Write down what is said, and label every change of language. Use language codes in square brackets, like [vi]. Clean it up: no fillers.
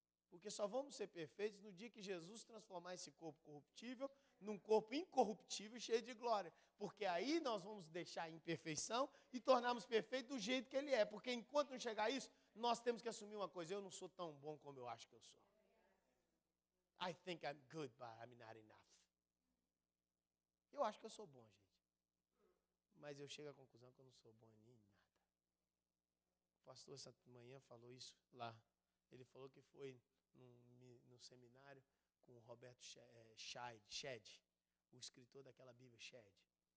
[pt] Porque só vamos ser perfeitos no dia que Jesus transformar esse corpo corruptível num corpo incorruptível, cheio de glória. Porque aí nós vamos deixar a imperfeição e tornarmos perfeito do jeito que ele é. Porque enquanto não chegar a isso, nós temos que assumir uma coisa. Eu não sou tão bom como eu acho que eu sou. [en] I think I'm good, but I'm not enough. [pt] Eu acho que eu sou bom, gente. Mas eu chego à conclusão que eu não sou bom em nada. O pastor essa manhã falou isso lá. Ele falou que foi no seminário com o Roberto Shedd, o escritor daquela Bíblia Shedd.